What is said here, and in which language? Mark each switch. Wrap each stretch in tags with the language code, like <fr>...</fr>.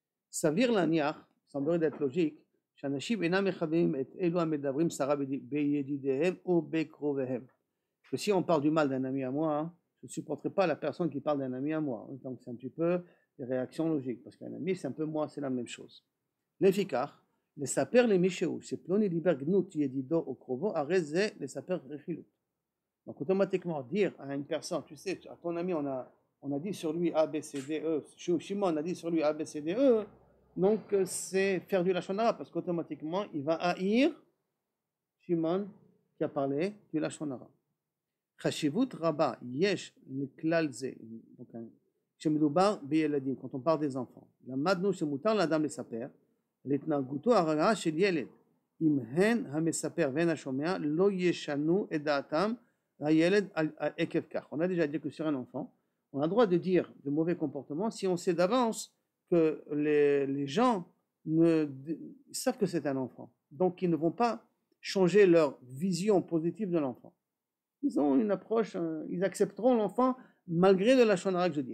<he>Savir laniach,</he> <fr>semblerait d'être logique,</fr> <he>שאנשים אינם מכוונים את אלו המדברים סרה בידידיהם או בקרוביהם.</he> <fr>Que si on parle du mal d'un ami à moi, je ne supporterai pas la personne qui parle d'un ami à moi. Donc c'est un petit peu des réactions logiques, parce qu'un ami, c'est un peu moi, c'est la même chose.</fr> <he>לפיכך, לספר למישהו שפלוני דיבר גנות ידידו או קרובו, הרי זה לספר רכילות.</he> <fr>Donc automatiquement, dire à une personne, tu sais, à ton ami, on a dit sur lui A, B, C, D, E, Shimon on a dit sur lui A, B, C, D, E, donc c'est faire du lachon hara, parce qu'automatiquement, il va haïr Shimon qui a parlé du lachon hara.</fr> <he>חשיבות רבה יש לכלל זה, כשמדובר בילדים,</he> <fr>quand on parle des enfants,</fr> <he>למדנו שמותר לאדם לספר על התנהגותו הרעה של ילד, אם הן המספר והן השומע לא ישנו את דעתם הילד עקב כך.</he> <fr>On a déjà dit que sur un enfant, on a le droit de dire de mauvais comportements si on sait d'avance que les gens savent que c'est un enfant, donc ils ne vont pas changer leur vision positive de l'enfant. Ils ont une approche, ils accepteront l'enfant malgré le lachon hara que je dis.</fr>